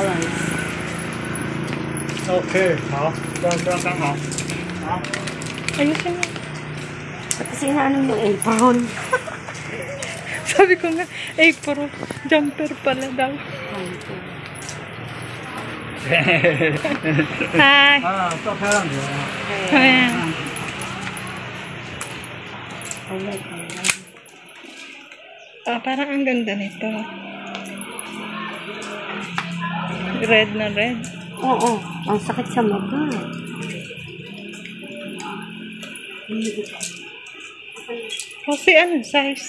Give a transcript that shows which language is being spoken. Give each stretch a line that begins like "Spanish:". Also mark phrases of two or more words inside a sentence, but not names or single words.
Chinese: OK，好，这样刚好。好。
Filipino: Ayusin mo. Kasi inaano yung apron. Sabi ko nga, apron. Jumper pala daw. Hi!
Chinese: 啊，照漂亮点。
Filipino: Ayan. Parang ang ganda nito. Red na red. Oo, ang sakit sa mata. Kasi ano, size?